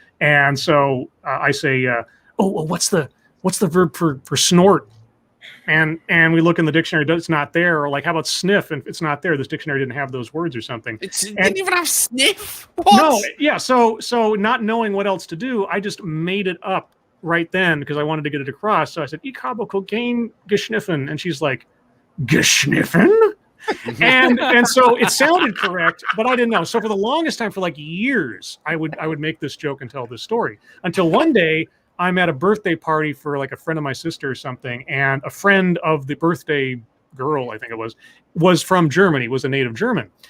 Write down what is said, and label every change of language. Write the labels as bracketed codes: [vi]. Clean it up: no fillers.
[en] And so I say, what's the verb for snort? And we look in the dictionary, it's not there. Or like, how about sniff? And it's not there. This dictionary didn't have those words or something. It didn't even have sniff? What? No, yeah. So not knowing what else to do, I just made it up right then because I wanted to get it across. So I said, [de] Ich habe Kokain geschniffen. [en] And she's like, geschniffen? and so it sounded correct, but I didn't know. So for the longest time, for like years, I would make this joke and tell this story until one day I'm at a birthday party for like a friend of my sister or something, and a friend of the birthday girl, I think it was from Germany, was a native German.